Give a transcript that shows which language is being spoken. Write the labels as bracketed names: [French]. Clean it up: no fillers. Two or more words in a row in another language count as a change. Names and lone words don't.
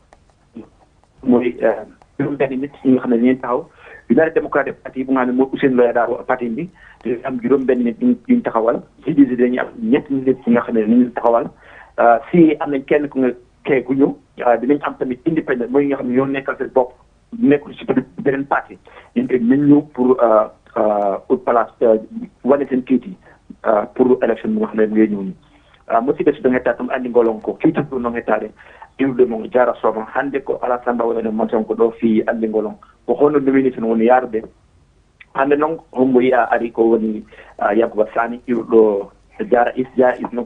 [Wolof] mooy juróom benn nit ñi nga xam ne ñeen taxaw United Democratic Party bu nga xam ne mooy Ousseynou Loya Darboe parti bi am juróom benn nit ñu taxawal GDC dañuy am ñett nit ñi nga xam ne ñu taxawal si am nañ kenn ku nga kee ku ñëw dinañ am tamit independent mooy nga xam ne ñoo nekkal seen bopp nekkul ci beneen parti ñu ngi nañ ñëw [French] pour au place [Wolof] wane seen kayit yi pour élection bi nga xam ne ngay ñëw [Fula] ni musidɓe so ɗon hetta andi ngolon ko kiitu ɗum noon hettade iwde mo jara sooma hannde ko Alassane Ba wone monton ko ɗo fi andi ngolon ko hono nomination woni yarude hannde noon hombo yiya ari ko woni Yankuba Sani iwɗo jara is noon